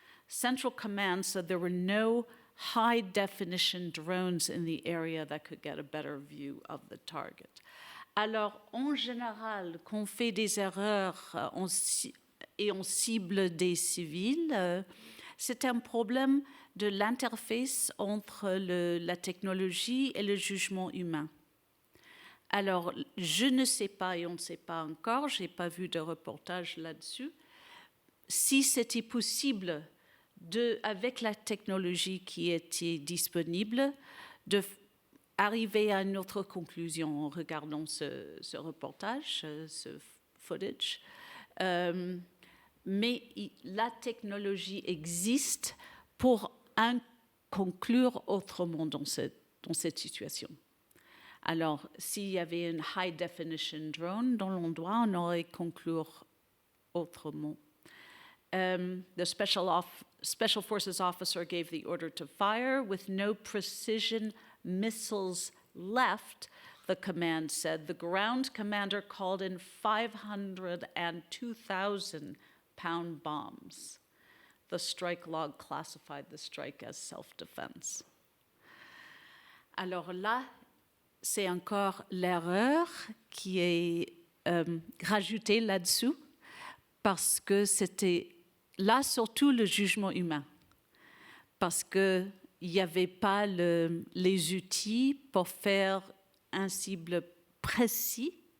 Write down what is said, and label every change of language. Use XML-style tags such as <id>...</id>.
<en>Central Command said there were no high-definition drones in the area that could get a better view of the target.</en> <fr>Alors, en général, quand on fait des erreurs et on cible des civils, c'est un problème de l'interface entre la technologie et le jugement humain. Alors, je ne sais pas et on ne sait pas encore, je n'ai pas vu de reportage là-dessus, si c'était possible avec la technologie qui était disponible, d'arriver à une autre conclusion en regardant ce reportage, ce footage. Mais la technologie existe pour conclure autrement dans cette situation. Alors, s'il y avait un high definition drone dans l'endroit, on aurait conclu autrement.</fr> <en>The Special Forces officer gave the order to fire with no precision missiles left, the command said. The ground commander called in 500 and 2,000-pound bombs. The strike log classified the strike as self-defense.</en> <fr>Alors là, c'est encore l'erreur qui est rajoutée là-dessous, parce que c'était là surtout le jugement humain, parce qu'il n'y avait pas les outils pour faire un cible précis.</fr>